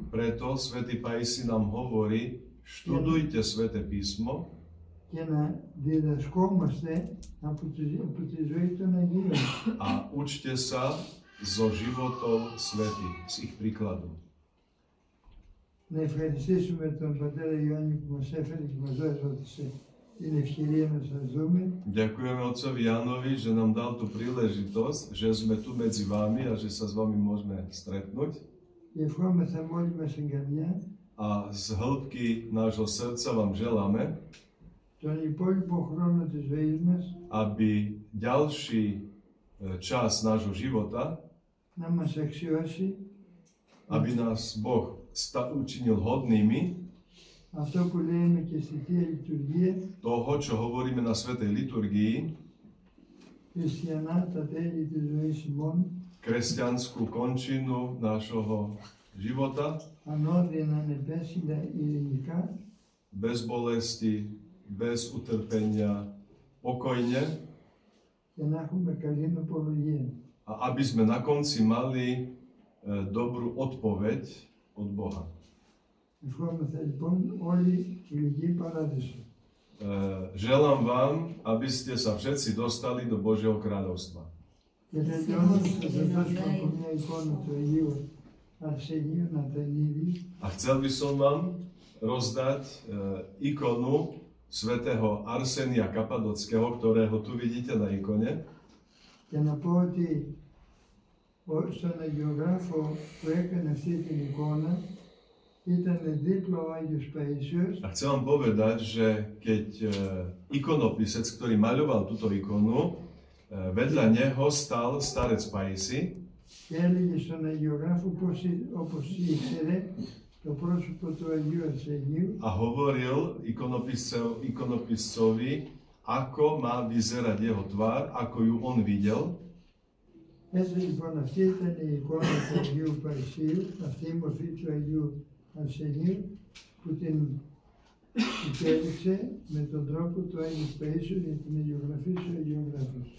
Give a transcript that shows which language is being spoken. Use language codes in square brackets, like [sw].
[sk] Preto svätý Pajsi nám hovorí, študujte Sväté písmo, [el] και να διδασκόμαστε από τη ζωή των Αγίων. [sk] A učte sa zo životov svätých, z ich príkladu. [el] Να ευχαριστήσουμε τον Πατέρα Ιωάννη που μας έφερε και μας έδωσε την ευκαιρία να σας δούμε. [sk] Ďakujeme otcovi Jánovi, že nám dal tú príležitosť, že sme tu medzi vami a že sa s vami môžeme stretnúť. [el] Και ευχόμεθα με όλη μας την καρδιά [sk] A z hĺbky nášho srdca vám želáme, [el] τον υπόλοιπο χρόνο της ζωής μας [sk] aby ďalší čas nášho života, [el] να μας αξιώσει [sk] aby nás Boh učinil hodnými [el] αυτό που λέμε και στη Θεία Λειτουργία, [sk] toho, čo hovoríme na svätej liturgii, [el] χριστιανά τα τέλη της ζωής ημών, [sk] kresťanskú končinu nášho života, [el] ανώδυνα ανεπέσυντα ειρηνικά, [sk] bez bolesti, bez utrpenia, pokojne, [el] και να έχουμε καλή απολογία. [sk] a aby sme na konci mali dobrú odpoveď od Boha. [el] Ευχόμεθα λοιπόν όλη η Λυκή Παράδεισο. [sk] Želám vám, aby ste sa všetci dostali do Božieho kráľovstva. [el] Και τελειώνοντας θα σας δώσουμε από μια εικόνα του Αγίου Αρσενίου Νατανίδη, [sk] A chcel by som vám rozdať ikonu svätého Arsenia Kapadockého, ktorého tu vidíte na ikone. [el] και να πω ότι στον αγιογράφο που έκανε αυτή την εικόνα ήταν δίπλα ο Άγιος Παΐσιος. [sk] A chcem vám povedať, že keď ikonopisec, ktorý maľoval túto ikonu, vedľa neho stal starec Pajsi [el] Και έλεγε στον αγιογράφο όπως ήξερε το πρόσωπο του Αγίου Αρσενίου [sk] a hovoril ikonopiscovi, ako má vyzerať jeho tvár, ako ju on videl. [el] Έτσι λοιπόν αυτή ήταν η εικόνα του Αγίου Παϊσίου, αυτή η μορφή του Αγίου Αρσενίου που την υπέδειξε με τον τρόπο του Άγιου Παΐσιου για την αγιογραφή του αγιογράφους.